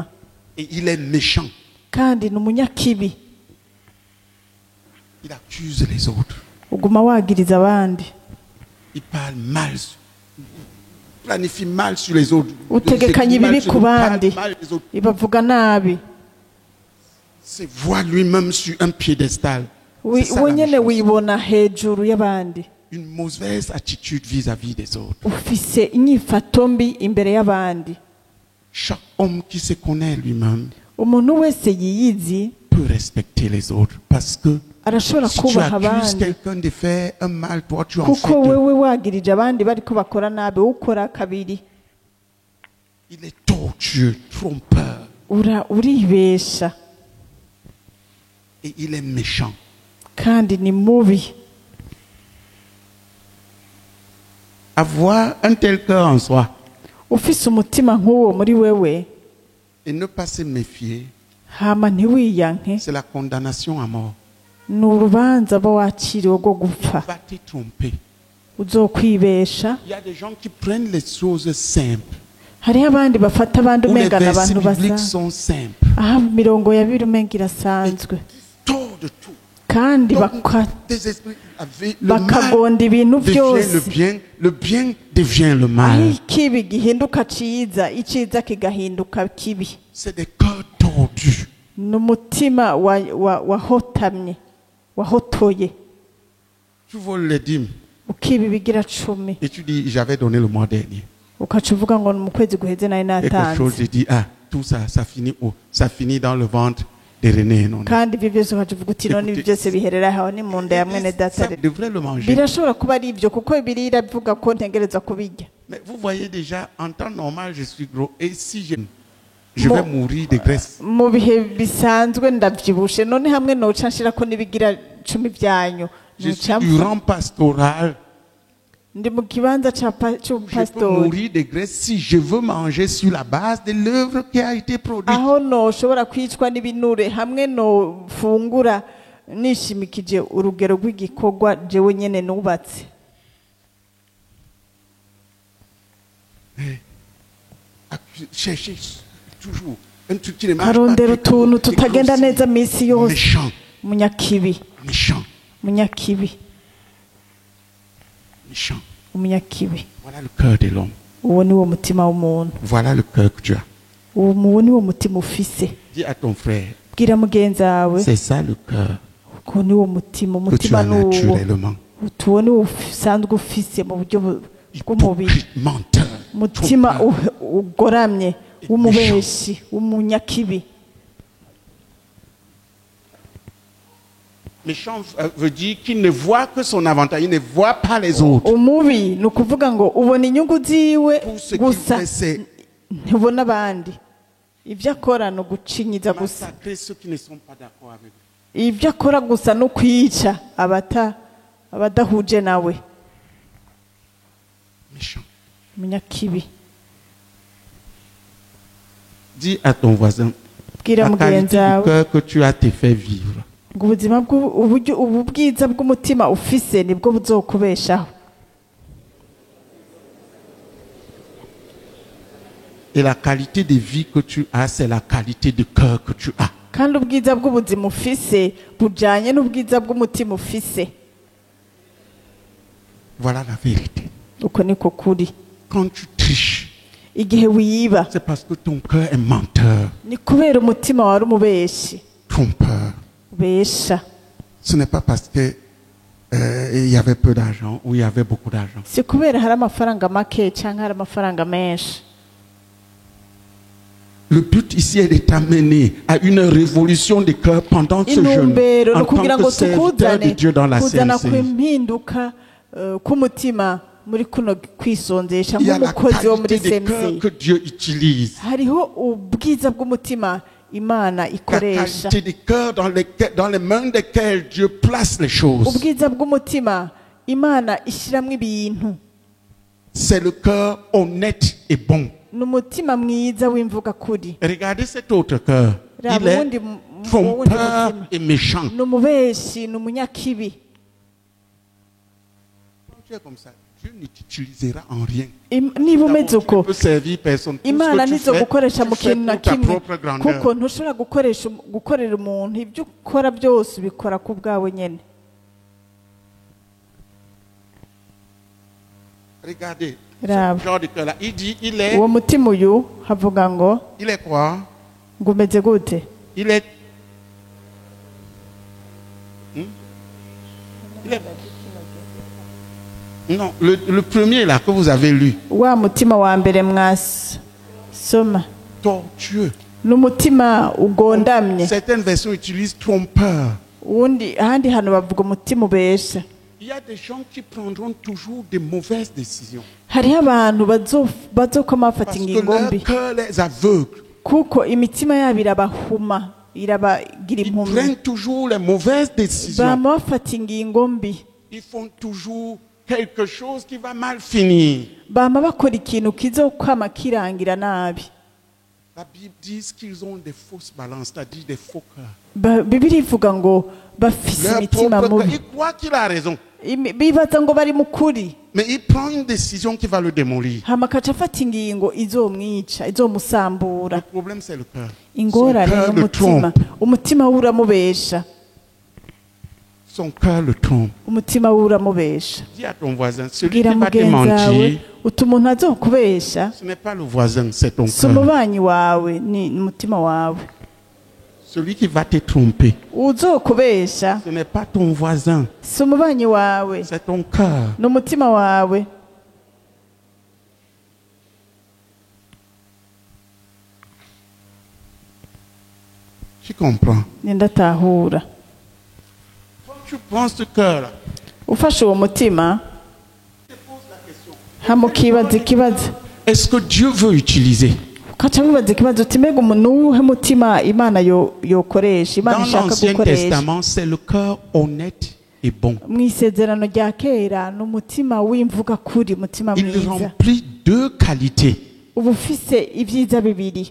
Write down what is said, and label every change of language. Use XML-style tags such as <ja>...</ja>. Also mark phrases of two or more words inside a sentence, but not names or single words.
<fr>Et il est méchant.</fr> <rn>kandi ni umunyakibi,</rn> <fr>Il accuse les autres.</fr> <rn>uguma wagiriza abandi,</rn> <fr>Il parle mal. Il planifie mal sur les autres.</fr> <rn>utegekanya</rn> <fr>Il</fr> <rn>ibibi</rn> <fr>exécute</fr> <rn>ku</rn> <fr>mal</fr> <rn>bandi,</rn> <fr>sur les autres.</fr> <rn>ibavuga nabi.</rn> <fr>Se voit lui-même sur un piédestal. C'est ça,</fr> <rn>we</rn> <fr>la</fr> <rn>nyene</rn> <fr>méchanceté.</fr> <rn>wibona hejuru y'abandi,</rn> <fr>Une mauvaise attitude vis-à-vis des autres.</fr> <rn>ufise inyifato mbi imbere y'abandi.</rn> <fr>Chaque homme qui se connaît lui-même</fr> <rn>umuntu wese yiyizi</rn> <fr>peut respecter les autres parce que</fr> <rn>arashobora</rn> <fr>Si tu</fr> <rn>kubaha</rn> <fr>accuses</fr> <rn>abandi</rn> <fr>quelqu'un de faire un mal, toi tu en fais</fr> <rn>kuko</rn> <fr>deux.</fr> <rn>wewe wagirije abandi bariko bakora nabi wowe ukora kabiri.</rn> <fr>Il est tortueux, trompeur</fr> <rn>Uribesha</rn> <fr>et il est méchant.</fr> <rn>kandi ni mubi.</rn> <fr>Avoir un tel cœur en soi</fr> <rn>Ufise umutima nk'uwo muri wewe</rn> <fr>et ne pas se méfier,</fr> <rn>hama ntiwiyanke,</rn> <fr>c'est la condamnation à mort.</fr> <rn>ni urubanza bo waciriwe rwo gupfa.</rn> <fr>Va te tromper.</fr> <rn>Uzokwibesha.</rn> <fr>Il y a des gens qui prennent les choses simples.</fr> <rn>Hariho abandi bafata abandi</rn> <fr>Où les</fr> <rn>umenga</rn> <fr>versets</fr> <rn>n'abantu</rn> <fr>bibliques</fr> <rn>basa</rn> <fr>sont simples.</fr> <rn>aha mirongo ya bibiri umenga irasanzwe</rn> <fr>Tort de tout.</fr> <rn>kandi</rn> <fr>Donc, tes esprits le mal</fr> <rn>bakagonda ibintu</rn> <fr>devient</fr> <rn>byose,</rn> <fr>le bien devient le</fr> <rn>aho</rn> <fr>mal.</fr> <rn>ikibi gihinduka ciza, iciza kigahinduka kibi.</rn> <fr>C'est des cœurs tordus.</fr> <rn>Ni umutima wahotamye, wahotoye,</rn> <fr>Tu voles les dîmes</fr> <rn>ukiba ibigira 10</rn> <fr>et tu dis j'avais donné le mois dernier.</fr> <rn>ukaca uvuga ngo mu kwezi guheze nari</rn> <fr>Et quelque chose</fr> <rn>natanze,</rn> <fr>te dit tout ça ça finit où? Ça finit dans le ventre de René. Non, non.</fr> <rn>kandi ibyo byose ukaca uvuga uti none ibi byose biherera aho ni mu nda ya mwene data.</rn> <fr>Ça devrait le manger.</fr> <rn>Birashobora kuba ari ibyo kuko Bibiliya iravuga ko ntegereza kubirya.</rn> <fr>Mais vous voyez déjà, en temps normal, je suis gros. Et si je vais mourir de graisse.</fr> <rn>Mu bihe bisanzwe ndabyibushe, none hamwe noca nshira ko nibigira 10 byanyu</rn> <fr>Je suis du rang pastoral.</fr> <rn>ndi mu kibanza</rn> <fr>Je peux</fr> <rn>cy'upastori</rn> <fr>mourir de graisse si je veux manger sur la base de l'œuvre qui a été produite.</fr> <rn>aho noshobora kwicwa n'ibinure hamwe no fungura nishimikije urugero rw'igikorwa jewe nyene nubatse.</rn> <fr>Chercher toujours un truc qui ne marche</fr> <rn>Karondera</rn> <fr>pas.</fr> <rn>utuntu tutagenda neza misi yose.</rn> <fr>Méchant,</fr> <rn>Munyakibi,</rn> <fr>méchant,</fr> <rn>munyakibi,</rn> <fr>méchant.</fr> <rn>umunyakibi.</rn> <fr>Voilà le cœur de l'homme.</fr> <rn>Uwo ni wo mutima w'umuntu.</rn> <fr>Voilà le cœur que tu as.</fr> <rn>Uwo ni wo mutima ufise.</rn> <fr>Dis à ton frère,</fr> <rn>Bwira mugenzi wawe</rn> <fr>c'est ça le cœur</fr> <rn>ko ni wo mutima,</rn> <fr>que tu</fr> <rn>umutima</rn> <fr>as</fr> <rn>n'uwo</rn> <fr>naturellement.</fr> <rn>tubone usanzwe ufise mu buryo bw'umubiri.</rn> <fr>Hypocrite, menteur,</fr> <rn>Umutima</rn> <fr>trompeur.</fr> <rn>ugoramye w'umubeshi w'umunyakibi.</rn> <fr>Méchant veut dire qu'il ne voit que son avantage, il ne voit pas les autres.</fr> <rn>Umubi ni ukuvuga ngo ubona inyungu ziwe</rn> <fr>Pour ce</fr> <rn>gusa</rn> <fr>qu'il fait, c'est</fr> <rn>ntubona abandi. Ibyo akora ni ugucinyiza gusa.</rn> <fr>massacrer ceux qui ne sont pas d'accord avec lui.</fr> <rn>Ibyo akora gusa no kwica abadahuje nawe.</rn> <fr>Méchant.</fr> <rn>Umunyakibi.</rn> <fr>Dis à ton voisin,</fr> <rn>Bwira</rn> <fr>la</fr> <rn>mugenzi</rn> <fr>qualité du</fr> <rn>wawe</rn> <fr>cœur que tu as te fait vivre.</fr> <rn>ngo ubuzima ubu bwiza bw'umutima ufise nibwo buzokubeshaho.</rn> <fr>Et la qualité de vie que tu as, c'est la qualité de cœur que tu as.</fr> <rn>Kandi ubwiza bw'ubuzima ufise bujanye n'ubwiza bw'umutima ufise.</rn> <fr>Voilà la vérité.</fr> <rn>Uko niko kuri.</rn> <fr>Quand tu triches,</fr> <rn>Igihe wiba</rn> <fr>c'est parce que ton cœur est menteur,</fr> <rn>ni kubera umutima wari umubeshi,</rn> <fr>trompeur.</fr> <rn>besha.</rn> <fr>Ce n'est pas parce que il y avait peu d'argent ou il y avait beaucoup d'argent.</fr> <rn>Si kubera hari amafaranga make cyangwa hari amafaranga menshi.</rn> <fr>Le but ici est de t'amener à une révolution des cœurs pendant ce jeûne,</fr> <rn>Intumbero</rn> <fr>en</fr> <rn>no kugira</rn> <fr>tant</fr> <rn>ngo</rn> <fr>que serviteur de Dieu dans la</fr> <rn>kuzana</rn> <fr>CNC.</fr> <rn>kw'impinduka k'umutima muri kuno kwisonzesha</rn> <fr>Il y a la</fr> <rn>nk'umukozi wo muri</rn> <fr>qualité des cœurs</fr> <rn>CMC.</rn> <fr>que Dieu utilise.</fr> <rn>Hariho ubwiza bw'umutima Imana</rn> <fr>La</fr> <rn>ikoresha.</rn> <fr>qualité des cœurs dans les mains desquelles Dieu place les choses.</fr> <rn>Ubwiza bw'umutima Imana ishiramwe ibintu.</rn> <fr>C'est le cœur honnête et bon.</fr> <rn>N'umutima mwiza w'imvuga kuri.</rn> <fr>Regardez cet autre cœur. Il est trompeur et méchant.</fr> <rn>N'umubeshi, n'umunyakibi.</rn> <fr>Quand tu es comme ça, Dieu ne t'utilisera en rien.</fr> <rn>Niba umeze</rn> <fr>Tu ne</fr> <rn>uko</rn> <fr>peux servir personne. Tout</fr> <rn>Imana</rn> <fr>ce que</fr> <rn>nizo</rn> <fr>tu</fr> <rn>gukoresha mu</rn> <fr>fais</fr> <rn>kintu na</rn> <fr>pour ta</fr> <rn>kimwe</rn> <fr>propre grandeur.</fr> <rn>kuko ntushobora gukorera umuntu ibyo ukora byose ubikora ku bwawe nyene.</rn> <fr>Regardez, Bravo. ce genre de cœur-là, il dit, il est</fr> <rn>Uwo mutima uyu havuga ngo</rn> <fr>quoi?</fr> <rn>ngo umeze gute?</rn> <fr>Il est... Il est... Non, le premier là que vous avez lu,</fr> <rn>Wa mutima wa mbere mwasoma</rn> <fr>tortueux.</fr> <rn>n'umutima ugondamye,</rn> <fr>Certaines versions utilisent trompeur.</fr> <rn>uwundi ahandi hantu bavuga umutima ubesha.</rn> <fr>Il y a des gens qui prendront toujours de mauvaises décisions.</fr> <rn>Hariho abantu bazokoma bafata</rn> <fr>Parce que</fr> <rn>ingingo</rn> <fr>leur</fr> <rn>mbi</rn> <fr>cœur les aveugle.</fr> <rn>kuko imitima yabo irabahuma irabagira</rn> <fr>Ils</fr> <rn>impumyi,</rn> <fr>prennent toujours les mauvaises décisions.</fr> <rn>bama bafata ingingo mbi,</rn> <fr>Ils font toujours quelque chose qui va mal finir.</fr> <rn>bama bakora ikintu kizokwama kirangira nabi.</rn> <fr>La Bible dit qu'ils ont des fausses balances, c'est-à-dire des faux cœurs.</fr> <rn>Bibiliya ivuga ngo bafise</rn> <fr>Leur</fr> <rn>imitima</rn> <fr>propre cœur,</fr> <rn>mubi,</rn> <fr>il croit qu'il a raison.</fr> <rn>bibaza ngo bari mu kuri,</rn> <fr>Mais il prend une décision qui va le démolir.</fr> <rn>hama akaca afata ingingo izomwica</rn> <fr>Le</fr> <rn>izomusambura.</rn> <fr>problème, c'est le cœur. Son</fr> <rn>Ingorane</rn> <fr>cœur le</fr> <rn>y'umutima,</rn> <fr>trompe.</fr> <rn>umutima we uramubesha,</rn> <fr>Son cœur le trompe.</fr> <rn>umutima we uramubesha.</rn> <fr>Dis à ton voisin, celui</fr> <rn>Bwira</rn> <fr>qui va te</fr> <rn>mugenzi wawe</rn> <fr>mentir,</fr> <rn>uti umuntu azokubesha</rn> <fr>ce n'est pas le voisin, c'est ton</fr> <rn>si</rn> <fr>cœur.</fr> <rn>umubanyi wawe, ni umutima wawe.</rn> <fr>Celui qui va te tromper,</fr> <rn>Uzokubesha</rn> <fr>ce n'est pas ton voisin,</fr> <rn>si umubanyi wawe,</rn> <fr>c'est ton cœur.</fr> <rn>ni umutima wawe.</rn> <fr>Tu comprends?</fr> <rn>Nindatahura.</rn> <fr>Quand tu prends ce cœur-là,</fr> <rn>Ufashe uwo mutima hama ukibaza ikibazo,</rn> <fr>est-ce que Dieu veut utiliser?</fr> <rn>ukaca wibaza ikibazo uti mbega umuntu uwuhe mutima Imana yokoresha, Imana</rn> <fr>Dans</fr> <rn>ishaka</rn> <fr>l'Ancien</fr> <rn>gukoresha.</rn> <fr>Testament, c'est le cœur honnête et bon.</fr> <rn>Mu isezerano rya kera ni umutima w'imvuga kuri, umutima</rn> <fr>Il</fr> <rn>mwiza,</rn> <fr>remplit deux qualités.</fr> <rn>uba ufise ibyiza bibiri.</rn>